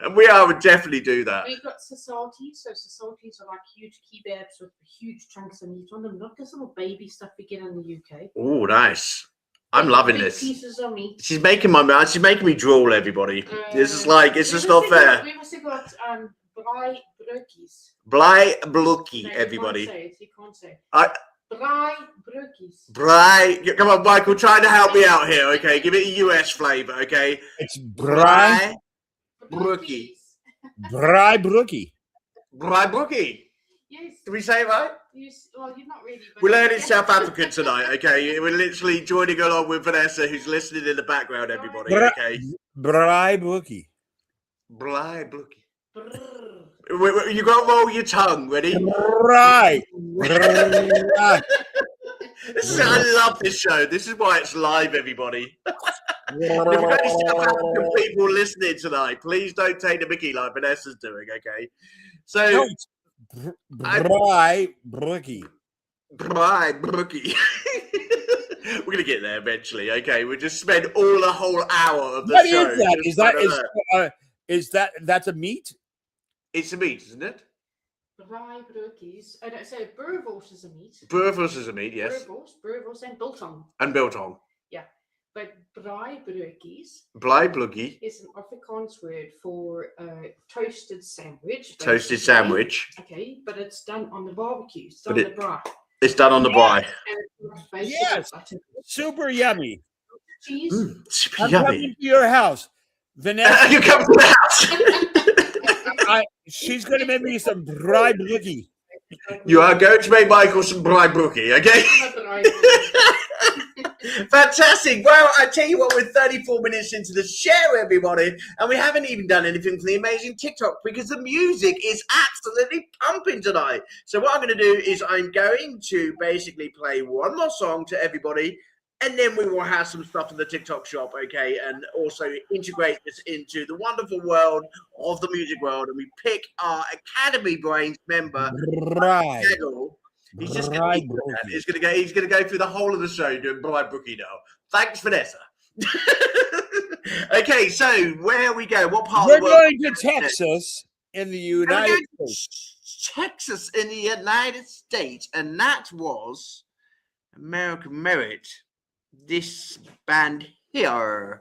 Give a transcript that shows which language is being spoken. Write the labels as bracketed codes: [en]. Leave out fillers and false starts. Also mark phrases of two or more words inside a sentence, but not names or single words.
[en] And I would definitely do that. We've got sasaltis. So sasaltis are like huge kebabs with huge chunks of meat on them. Not this little baby stuff we get in the UK. Oh, nice. I'm loving this. Pieces of meat. She's making me drool, everybody. This is it's just not fair. We've also got [af] braai broodjies. Braai broodjie, [en] everybody. You can't say. Braai broodjies. Braai. Come on, Michael, try to help me out here, okay? Give it a US flavor, okay? It's braai broodjie. [af] Braai broodjie. Braai broodjie. [en] Yes. Did we say it right? Well, you're not really. We're learning South African tonight, okay? We're literally joining along with Vanessa, who's listening in the background, everybody, okay? [af] Braai broodjie. Braai broodjie. [en] You got to roll your tongue, ready? Right. I love this show. This is why it's live, everybody. If you've got any South African people listening tonight, please don't take the mickey like Vanessa's doing, okay? So... [af] Braai broodjie. Braai broodjie. [en] We're going to get there eventually, okay? We'll just spend the whole hour of the show. What is that? That's a meat? It's a meat, isn't it? [af] Braai broodjies. [en] I don't say boerwors is a meat. Boerwors is a meat, yes. Boerwors and biltong. And biltong. Yeah. But braai broodjies. [af] Braai broodjie [en] is an Afrikaans word for toasted sandwich. Toasted sandwich. Okay, but it's done on the barbecue. It's done on the braai. It's done on the braai. Yes. Super yummy. Cheese. Super I'm yummy. coming to your house. Vanessa. You come to the house. She's going to make me some [af] braai broodjie. [en] You are going to make Michael some [af] braai broodjie, [en] okay? Fantastic. Well, I tell you what, we're 34 minutes into the show, everybody, and we haven't even done anything for the amazing TikTok because the music is absolutely pumping tonight. So what I'm going to do is I'm going to basically play one more song to everybody, and then we will have some stuff in the TikTok shop, okay, and also integrate this into the wonderful world of the music world, and we pick our Academy Brains member, Right. He's just going to go through the whole of the show doing [af] braai broodjie [en] now. Thanks, Vanessa. Okay, so where we go? What part of the world? We're going to Texas in the United States. Texas in the United States, and that was American Merit. This band here.